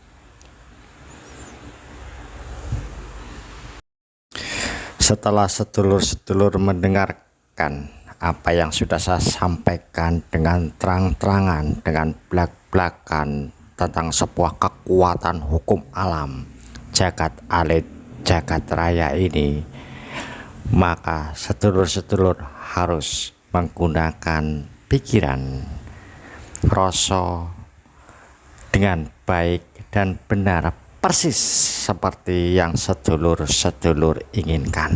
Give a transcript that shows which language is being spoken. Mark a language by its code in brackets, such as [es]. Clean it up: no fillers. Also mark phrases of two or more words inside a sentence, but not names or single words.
[id] Setelah sedulur-sedulur mendengarkan apa yang sudah saya sampaikan dengan terang-terangan, dengan belak-belakan tentang sebuah kekuatan hukum alam jagat alit jagat raya ini, maka sedulur-sedulur harus menggunakan pikiran, rasa dengan baik dan benar, persis seperti yang sedulur-sedulur inginkan.